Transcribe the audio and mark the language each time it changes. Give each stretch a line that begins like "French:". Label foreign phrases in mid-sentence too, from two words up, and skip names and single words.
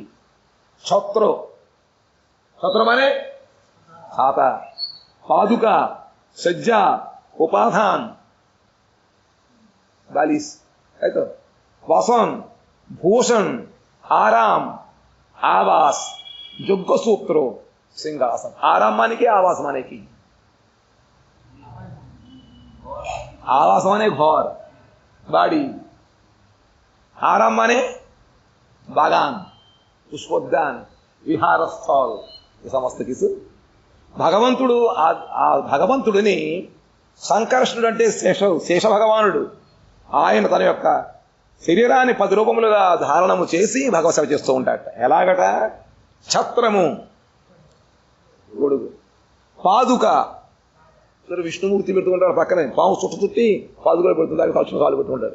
Bangla: ছত্র মানে ছাতা, পাদুকা, শয্যা, উপাধান, বালিশ, তাই তো, বসন, ভূষণ, আরাম, আবাস, যজ্ঞসূত্র, সিংহাসন। আরাম মানে কি? আবাস মানে কি? আবাস মানে ঘর, বাড়ি। আরাম মানে বাগান, পুষ্পোদ্যান, বিহারস্থল, এই সমস্ত কিছু।
Telugu: భగవంతుడిని సంకర్షణుడు అంటే శేష భగవానుడు. ఆయన తన యొక్క శరీరాన్ని 10 రూపములుగా ధారణము చేసి భగవత్ సేవ చేస్తూ ఉంటాడట. ఎలాగట? ఛత్రము, గొడుగు, పాదుక, విష్ణుమూర్తి పెట్టుకుంటాడు పక్కనే, పాము చుట్టి పాదుకలు పెడుతుంటారు, తక్షణ కాలు పెట్టుకుంటారు.